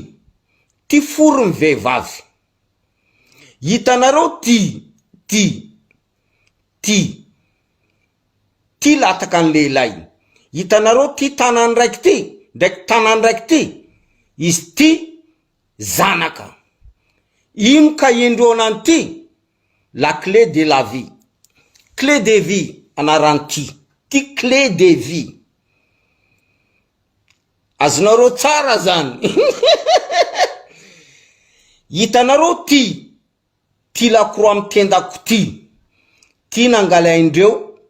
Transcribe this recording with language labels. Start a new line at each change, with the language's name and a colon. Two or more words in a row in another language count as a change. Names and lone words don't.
Malagasy: Ty forony vehivavy. Hitanareo ty. Ty. Ty. Ty lataka ny lehilahy. Hitanareo ty tanany raiky ty. Ndraiky tanany raiky ty. Izy ty zanaka. Ino ka endreo anany ty.
French: La clé de la vie. Clé de vie
Malagasy: anarany ty. Ty
French: clé de vie.
Malagasy: Azonareo tsara zany. Hitanareo ty. Ty lakroa mitendako ty. Ty nangalaindreo.